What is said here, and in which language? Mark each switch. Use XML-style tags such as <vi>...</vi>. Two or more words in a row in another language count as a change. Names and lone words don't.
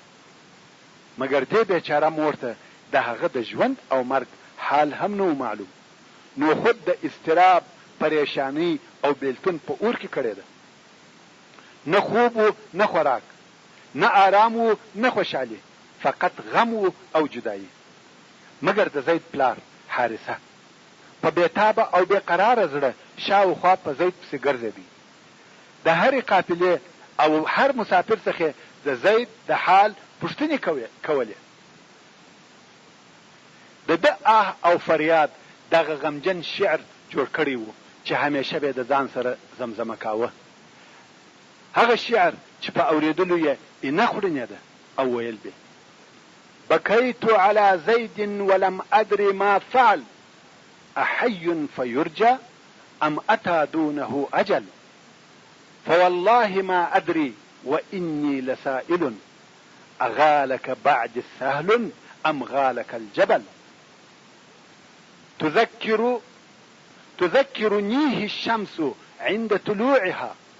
<ps>مګر دې بیچاره مور ته د هغه د ژوند او مرګ حال هم نه معلوم، نو خود د اضطراب، پریشانی او بیلتون په اور کې کړې ده. نه خوب و نه خوراک، نه آرام و نه خوشحالي، فقط غم و او جدایی. مګر د زید پلار حارثه په بیتابه او بیقراره زړه شاوخوا په زید پسې ګرځېدی. د هرې قافلې او هر مسافر څخه د زید د حال پوښتنې کولې. د ده آه او فریاد دغه غمجن شعر جوړ کړی و چې همیشه به د ځان سره زمزمه کاوه. هغه شعر چې په اورېدلو یې اینه خوړنېده او ویل به:</ps> <ar>بكيت على زيد ولم أدر ما فعل أحي فيرجى أم أتى دونه أجل فوالله ما أدري وإني لسائل أغالك بعد سهل أم غالك الجبل تذكرنيه الشمس عند طلوعها</ar>